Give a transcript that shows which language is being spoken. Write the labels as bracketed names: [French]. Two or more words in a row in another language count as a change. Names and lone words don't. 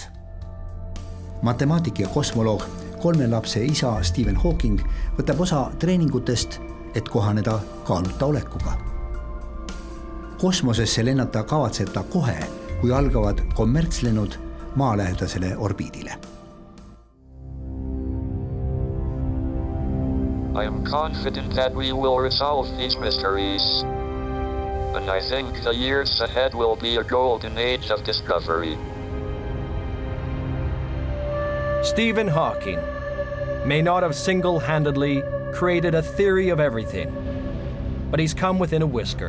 [Estonian] Matemaatik ja kosmoloog, 3 lapse isa Stephen Hawking võtab osa treeningutest, et kohaneda kaaluta olekuga. Kosmosesse lennata kavatseb ta kohe, kui algavad kommertslennud maalähedasele orbiidile. [English] I am confident that we will resolve these mysteries. And I think the years ahead will be a golden age of discovery. Stephen Hawking may not have single-handedly created a theory of everything, but he's come within a whisker.